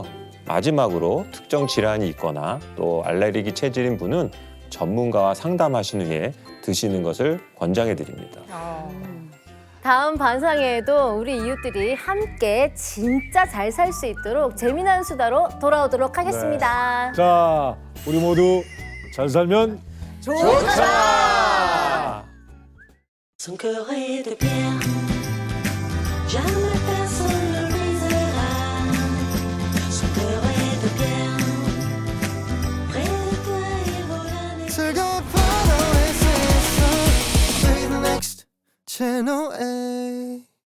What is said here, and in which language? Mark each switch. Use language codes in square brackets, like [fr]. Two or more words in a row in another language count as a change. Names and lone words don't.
[ko] 마지막으로 특정 질환이 있거나 또 알레르기 체질인 분은 전문가와 상담하신 후에 드시는 것을 권장해 드립니다. 다음 반상회에도 우리 이웃들이 함께 진짜 잘 살 수 있도록 재미난 수다로 돌아오도록 하겠습니다. 자, 우리 모두 잘 살면 좋다. [fr] Son cœur est de pierre, jamais personne ne le brisera. Son cœur est de pierre, près de toi il vaut l'année. [ko] 즐거운 파도의 세상 [en] Play the next channel A